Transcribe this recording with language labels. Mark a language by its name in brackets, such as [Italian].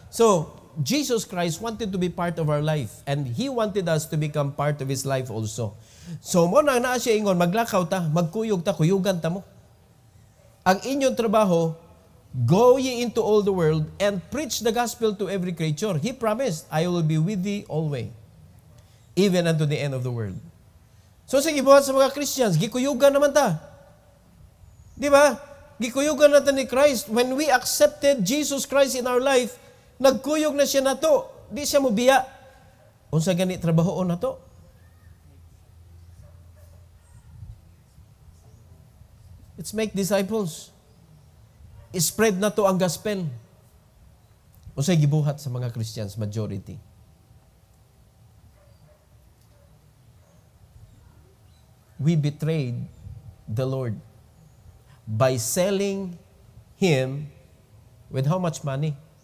[English] So, Jesus Christ wanted to be part of our life and He wanted us to become part of His life also. [Cebuano] So, mo na naa siya ingon, maglakaw ta, magkuyog ta, kuyugan ta mo. Ang inyong trabaho, [English] go ye into all the world and preach the gospel to every creature. He promised, I will be with thee always, even unto the end of the world. [Cebuano] So, sige buhat sa mga Christians, gikuyugan naman ta. Di ba? Gikuyugan natin ni Christ. [English] When we accepted Jesus Christ in our life, [Cebuano] nagkuyog na siya nato. Di siya mo biya. Unsa gani trabahoon nato? [English] Let's make disciples. Spread [Cebuano] na to ang [English] gospel. [Cebuano] Unsay gibuhat sa mga Christians majority. [English] We betrayed the Lord by selling Him with how much money?